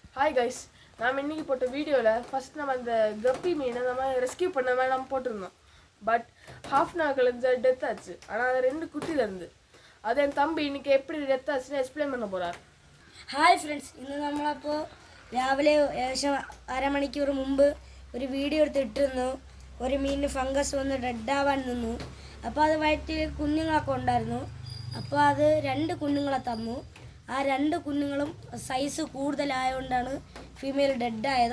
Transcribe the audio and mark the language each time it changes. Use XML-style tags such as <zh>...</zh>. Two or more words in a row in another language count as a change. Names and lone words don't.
<en>Hi guys,</en> <ta>நாம் இன்றைக்கி போட்ட வீடியோவில் ஃபஸ்ட் நம்ம அந்த கப்பி மீனை நம்ம ரெஸ்கியூ பண்ண மாதிரி நம்ம போட்டிருந்தோம்.</ta> <en>but half an hour</en> <ta>கழிஞ்சு டெத் ஆச்சு. ஆனால் அது 2 குட்டியில் இருந்து அது என் தம்பி இன்றைக்கி எப்படி டெத் ஆச்சுன்னு எக்ஸ்பிளைன் பண்ண പോരാ.</ta> <en>Hi friends,</en> <ml>ഇന്ന് നമ്മളപ്പോൾ രാവിലെ ഏകദേശം അരമണിക്കൂർ മുമ്പ് ഒരു വീഡിയോ എടുത്തിട്ടിരുന്നു. ഒരു മീനിന് ഫംഗസ് വന്ന് ഡെഡാവാൻ നിന്നു. അപ്പോൾ അത് വയറ്റിൽ കുഞ്ഞുങ്ങളൊക്കെ ഉണ്ടായിരുന്നു. അപ്പോൾ അത് 2 കുഞ്ഞുങ്ങളെ തന്നു. ആ 2 കുഞ്ഞുങ്ങളും സൈസ് കൂടുതലായതുകൊണ്ടാണ് ഫീമെയിൽ ഡെഡായത്.</ml>